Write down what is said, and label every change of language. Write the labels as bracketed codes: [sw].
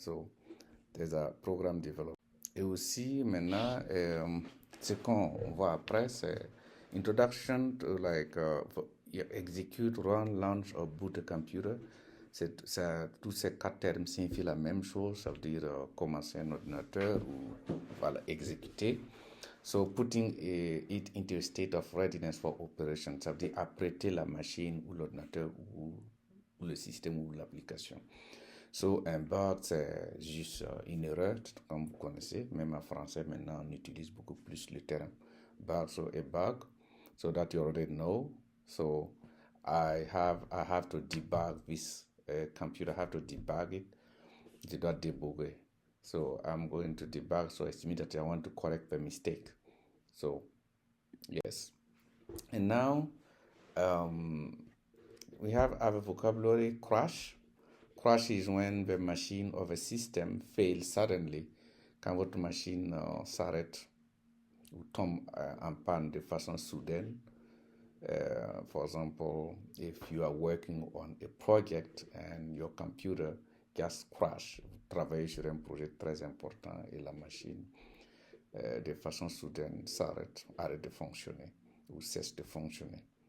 [en] So there's a program developer. [fr] Et aussi maintenant, ce qu'on voit après, c'est [en] introduction to execute, run, launch or boot a computer. [fr] Tous ces quatre termes signifient la même chose, ça veut dire commencer un ordinateur ou voilà, exécuter. [en] So putting it into a state of readiness for operation, [fr] ça veut dire apprêter la machine ou l'ordinateur ou le système ou l'application. So, un bug, c'est juste une erreur, comme vous connaissez. Même en français, maintenant, on utilise beaucoup plus le terme bug. [en] So, a bug, so that you already know. So, I have to debug this computer. I have to debug it. Did not debug it. So, I'm going to debug. So, it means that I want to correct the mistake. So, yes. And now, we have our vocabulary crash. Crash is when the machine or the system fails suddenly. [fr] Quand votre machine s'arrête ou tombe en panne de façon soudaine. [en] For example, if you are working on a project and your computer just crash, [fr] vous travaillez sur un projet très important et la machine de façon soudaine s'arrête, arrête de fonctionner ou cesse de fonctionner.